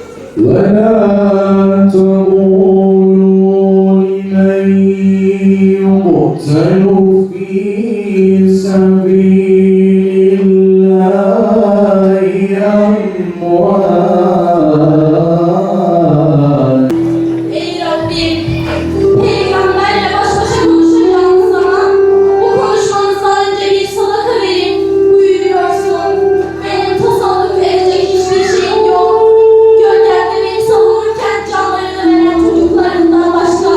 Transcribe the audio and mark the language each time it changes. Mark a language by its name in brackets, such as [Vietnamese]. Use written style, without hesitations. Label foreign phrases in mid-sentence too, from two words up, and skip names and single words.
[Arabic] ولا تقولوا لمن يقتل في سبيل الله أموات. [Turkish] Ey Rabbim, Peygamberle baş başa konuşacağınız zaman bu konuşmanızdan önce bir sadaka verin buyuruyorsun. Benim tasarruf edecek hiçbir şeyim yok. Gölgemde beni savunurken canlarını veren çocuklarından başka.